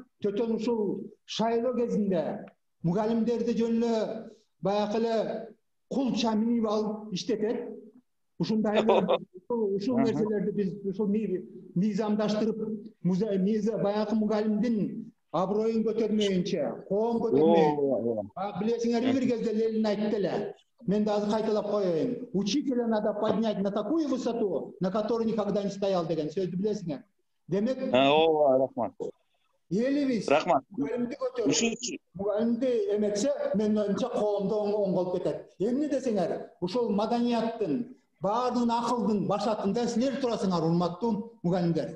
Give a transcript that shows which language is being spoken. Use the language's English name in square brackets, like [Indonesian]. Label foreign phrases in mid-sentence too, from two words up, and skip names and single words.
[Kyrgyz] Төтөн ушул шайлоо кезинде мугалимдерди жөн эле баягы эле кулча минип алып иштетет. Ушундай ушул нерселерди биз ушул мыйзамдаштырып, баягы мугалимдин аброюн көтөрмөйүнчө, коом көтөрмөйүнчө. Билесиңер, бир кезде Ленин айтты эле. Мен да азыр кайталап коеюн. [Russian] Учителя надо поднять на такую высоту, на которой никогда не стоял [Kyrgyz] деген сөздү билесиңер. Демек, рахмат. Элибиз мугалимди көтөрүп, мугалимди эметсе, мен оюмча коомдо оңголуп кетет. Эмне десеңер, ушул маданияттын, баардыгын акылдын башатында силер турасыңар, урматтуу мугалимдер.